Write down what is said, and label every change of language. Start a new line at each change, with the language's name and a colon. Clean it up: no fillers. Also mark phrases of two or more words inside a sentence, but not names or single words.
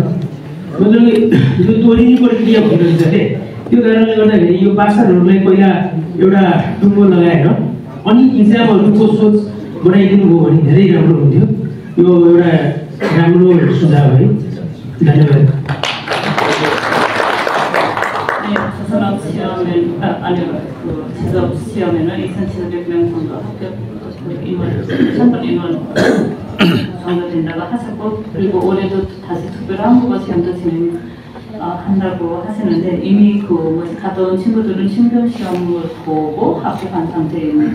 Nepali: मतलब जो तोरिने प्रक्रिया भइरहन्छ के त्यो कारणले गर्दाखेरि यो पासरहरूलाई पहिला एउटा टुङ्गो लगाएर अनि इक्जामहरूको सोच बनाइदिनु भयो भने धेरै राम्रो हुन्थ्यो। यो एउटा राम्रो सुझाव है। धन्यवाद।
Korean: 정도된다고 하셨고, 그리고 올해도 다시 특별한 한국어 시험도 진행한다고 하시는데 이미 그 갔다 온 친구들은 신변 시험을 보고 합격한 상태입니다.